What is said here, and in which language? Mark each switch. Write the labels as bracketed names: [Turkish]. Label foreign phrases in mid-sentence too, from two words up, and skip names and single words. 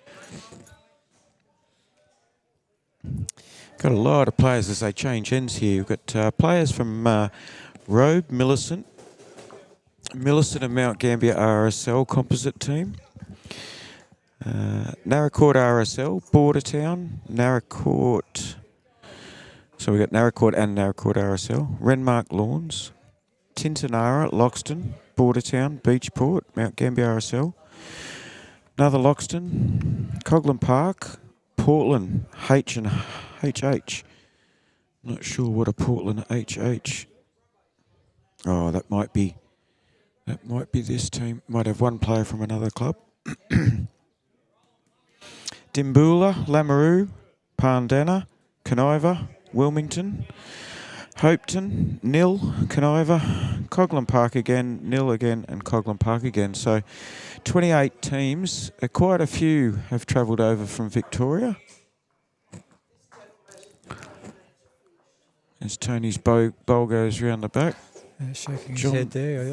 [English] Got a lot of players as they change ends here. We've got players from Robe, Millicent and Mt Gambier RSL composite team. Narracourt RSL, Bordertown, Narracourt. So we've got Narracourt and Narracourt RSL. Renmark Lawns, Tintinara, Loxton, Bordertown, Beachport, Mt Gambier RSL. Another Loxton, Coorong Park, Portland, H and HH. Not sure what a Portland HH. Oh, that might be this team. Might have one player from another club. Dimboola, Lamoureux, Pandana, Canaiva, Wilmington, Hopeton, nil, Canaiva, Coorong Park again, nil again, and Coorong Park again. So 28 teams. Quite a few have travelled over from Victoria. As Tony's bowl goes round the back. Shaking his head there.